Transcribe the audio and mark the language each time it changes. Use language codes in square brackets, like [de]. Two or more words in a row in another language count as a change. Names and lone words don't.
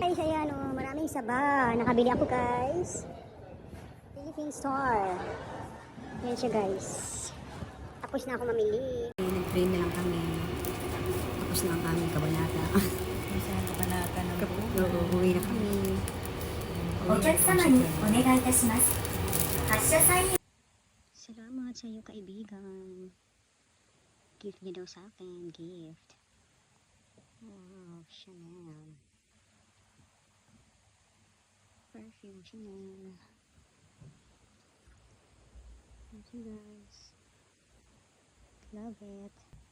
[tl] Guys, ayan o, maraming saba. Nakabili ako guys. Philippine Store. Yan siya guys. Tapos na ako mamili. Nag-train na lang kami. Tapos na ang aming kabanata. Isang kabanata ng Uwi na kami. [ja] お客様にお願いいたします。発車サイン [tl] Salamat sa iyo kaibigan. Gift niya daw sa akin. Gift. [en] Wow, Chanel. Perfume Chanel. Thank you guys. Love it.